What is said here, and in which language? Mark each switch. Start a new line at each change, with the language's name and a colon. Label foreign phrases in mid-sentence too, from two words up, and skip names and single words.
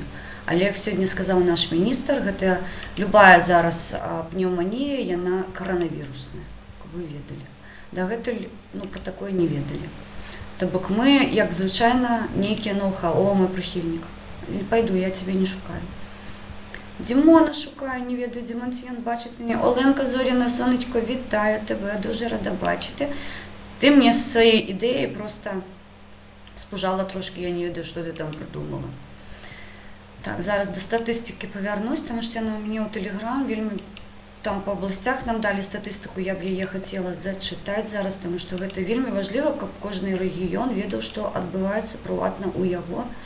Belarusian: Але, як сёння сказаў наш міністр, гэта любая зараз пнеўманія, яна каранавірусная, каб вы ведалі. Дагэтуль, пра такое не ведалі. То бок мы, як звычайна, нейкія ноу-хау, мой прыхільнік. Пайду, я цябе не шукаю. Дімона шукаю, не ведаю, Дімон, ці ён бачыць мяне.
Ukrainian: Оленка Зоріна, сонечко, вітаю тебе, дуже рада бачити. Ти мне з своєю ідеєю просто спужала трошки,
Belarusian: я не ведаю,
Ukrainian: що ти там придумала. Так, зараз до статистики повернусь, тому що вона у мене у Телеграм, вельми там по областях нам дали статистику, я б її хотіла зачитати зараз, тому що це вельми важливо, щоб кожен регіон ведав, що відбувається приватно у його.